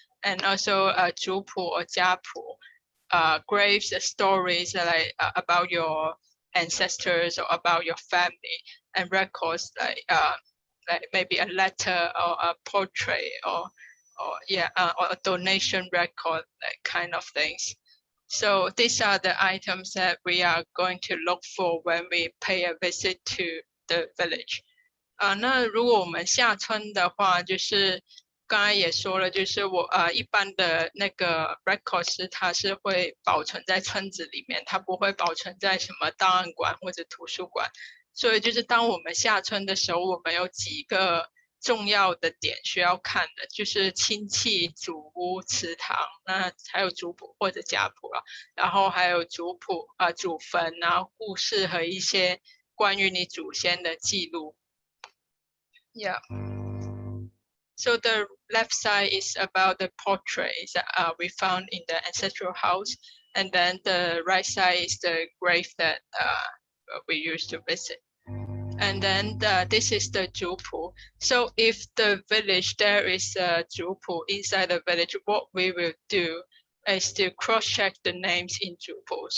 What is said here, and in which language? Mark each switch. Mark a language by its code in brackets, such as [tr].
[en] And also Zupu or Jiapu, graves, stories like about your ancestors or about your family, and records like maybe a letter or a portrait or a donation record, that kind of things. So these are the items that we are going to look for when we pay a visit to the village. [zh] 那如果我们下村的话，就是刚才也说了，就是一般的那个 records 它是会保存在村子里面，它不会保存在什么档案馆或者图书馆。所以就是当我们下村的时候，我们有几个重要的点需要看的，就是亲戚、祖屋、祠堂，那还有族谱或者家谱了，然后还有族谱祖坟故事和一些关于你祖先的记录。 [en] Yeah. So the left side is about the portraits that we found in the ancestral house, and then the right side is the grave that we used to visit. And then this is the Zupu. So if the village, there is a Zupu inside the village, what we will do is to cross-check the names in Zupu.